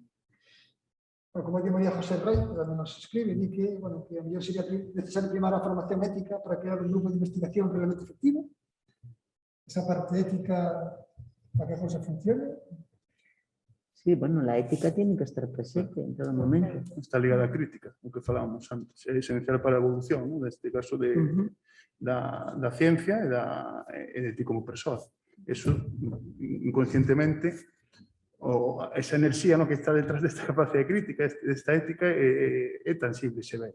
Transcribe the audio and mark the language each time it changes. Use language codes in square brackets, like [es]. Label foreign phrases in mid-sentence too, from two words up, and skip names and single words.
[es] Como dice María José Rey, donde nos escribe, dice que [gl] a mellor sería necesario primar a formación ética para crear un grupo de investigación realmente efectivo. Esa parte ética para que a cosa funcione. [es] Sí, Sí, bueno, la ética tiene que estar presente en todo momento. [gl] Está ligada á crítica, o que falábamos antes. É esencial para a evolución, non? Neste caso da ciencia e de ti como persoa. Eso, inconscientemente, esa enerxía, no, que está detrás desta capacidade crítica, desta ética, é tangible, [es] se ve.